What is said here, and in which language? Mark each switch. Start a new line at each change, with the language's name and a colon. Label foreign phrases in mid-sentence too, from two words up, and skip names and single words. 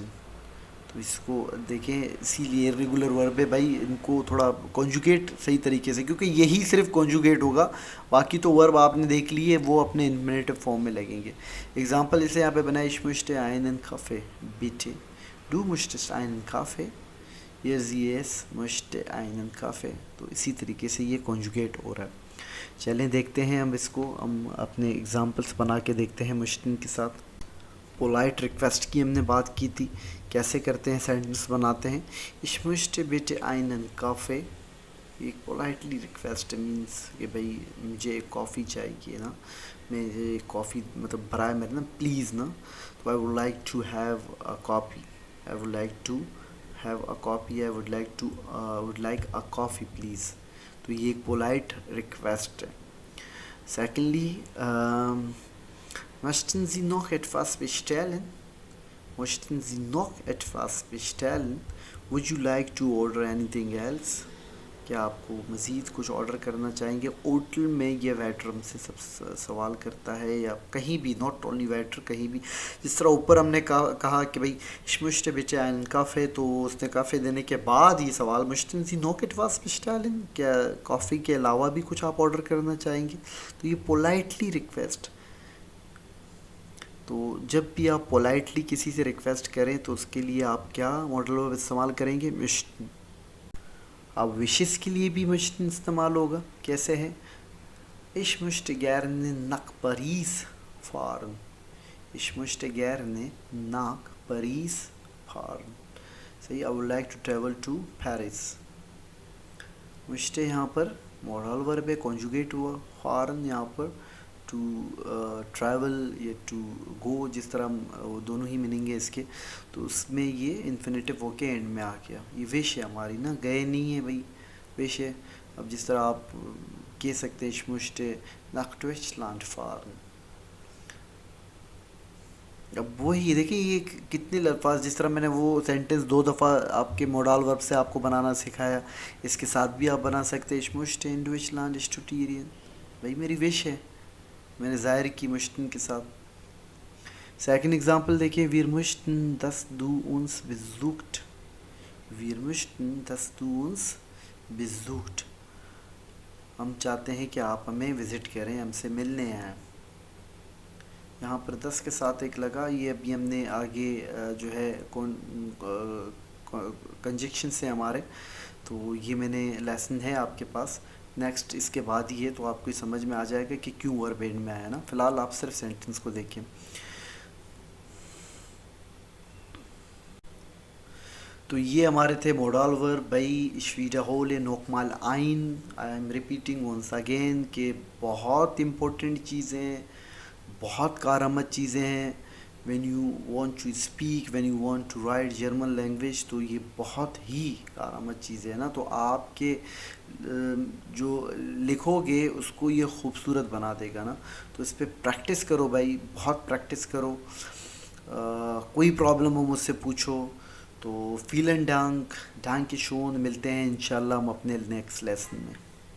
Urdu: تو اس کو دیکھیں، اسی لیے
English: regular verb
Urdu: ہے بھائی، ان کو تھوڑا کانجوگیٹ صحیح طریقے سے، کیونکہ یہی صرف کانجوگیٹ ہوگا، باقی تو ورب آپ نے دیکھ لیے وہ اپنے
English: infinitive form
Urdu: میں لگیں گے. ایگزامپل اسے یہاں پہ بنایا,
German: ich möchte einen Kaffee bitte, du möchte einen Kaffee, ये जीएस möchte einen Kaffee।
Urdu: تو اسی طریقے سے یہ کانجوگیٹ ہو رہا ہے. چلیں دیکھتے ہیں ہم اس کو، ہم اپنے ایگزامپلز بنا کے دیکھتے ہیں möchten کے ساتھ.
English: polite request
Urdu: کی ہم نے بات کی تھی، کیسے کرتے ہیں، سینٹینس بناتے ہیں.
German: Ich möchte bitte einen Kaffee।
English: एक politely request means
Urdu: کہ بھائی مجھے ایک کافی چاہیے نا، مجھے کافی مطلب برائے میرے نا پلیز نا، تو
English: I would like to have a coffee, I would like to have a coffee, I would like a coffee please.
Urdu: تو یہ ایک
English: polite request
Urdu: ہے.
German: सेकेंडली möchten Sie noch etwas bestellen? Möchten Sie noch etwas bestellen?
English: Would you like to order anything else?
Urdu: کیا آپ کو مزید کچھ آرڈر کرنا چاہیں گے? ہوٹل میں یہ ویٹر ہم سے سب سوال کرتا ہے، یا کہیں بھی,
English: not only waiter,
Urdu: کہیں بھی. جس طرح اوپر ہم نے کہا کہ بھائی
German: ich möchte bitte einen Kaffee,
Urdu: تو اس نے کافے دینے کے بعد یہ سوال
German: möchten Sie noch etwas bestellen?
Urdu: کیا کافی کے علاوہ بھی کچھ آپ آرڈر کرنا چاہیں گے؟ تو یہ
English: politely request.
Urdu: تو جب بھی آپ پولائٹلی کسی سے ریکویسٹ کریں تو اس کے لیے آپ کیا
English: modal verb
Urdu: استعمال کریں گے? möchten۔ اب وشز کے لیے بھی möchten استعمال ہوگا۔ کیسے ہے?
German: Ich möchte gerne nach Paris fahren। Ich möchte gerne nach Paris fahren।
Urdu: صحیح,
English: I would like to travel to Paris।
Urdu: möchte یہاں پر
English: modal verb
Urdu: ہے، کانجوگیٹ ہوا. fahren यहाँ पर
English: to travel
Urdu: یا
English: to go,
Urdu: جس طرح وہ دونوں ہی مینینگ ہے اس کے، تو اس میں یہ انفینیٹو ہو کے اینڈ میں آ گیا. یہ وش ہے ہماری نا، گئے نہیں ہے بھائی، وش ہے. اب جس طرح آپ کہہ سکتے ہیں
German: ich möchte nach Deutschland fahren।
Urdu: اب وہی دیکھیے، یہ کتنے الفاظ، جس طرح میں نے وہ سینٹینس 2 دفعہ آپ کے
English: modal verb
Urdu: سے آپ کو بنانا سکھایا، اس کے ساتھ بھی آپ بنا سکتے ہیں
German: ich möchte in Deutschland studieren।
Urdu: بھائی میری وش ہے، میں نے ظاہر کی möchten کے ساتھ.
English: second example देखिए,
German: wir möchten dass du uns besucht। wir möchten dass du uns besucht।
Urdu: ہم چاہتے ہیں کہ آپ ہمیں وزٹ کریں، ہم سے ملنے آئیں. یہاں پر 10 کے ساتھ ایک لگا، یہ ابھی ہم نے آگے جو ہے کنجکشن سے ہمارے، تو یہ میں نے لیسن ہے آپ کے پاس، نیکسٹ اس کے بعد ہی ہے، تو آپ کو سمجھ میں آ جائے گا کہ کیوں ورب اینڈ میں آیا نا. فی الحال آپ صرف سینٹینس کو دیکھیے۔ تو یہ ہمارے تھے
English: modal verb
Urdu: بھائی.
German: ich wiederhole nochmal ein,
English: I am repeating once again,
Urdu: کہ بہت امپورٹنٹ چیزیں، بہت کارآمد چیزیں ہیں.
English: when you want to speak, when you want to write German language,
Urdu: تو یہ بہت ہی کارآمد چیزیں ہیں نا. تو آپ کے جو لکھو گے اس کو یہ خوبصورت بنا دے گا نا. تو اس پر پریکٹس کرو بھائی، بہت پریکٹس کرو۔ کوئی پرابلم ہو مجھ سے پوچھو. تو
German: Vielen Dank, danke schön,
Urdu: ملتے ہیں ان شاء اللہ ہم اپنے
English: next lesson
Urdu: میں.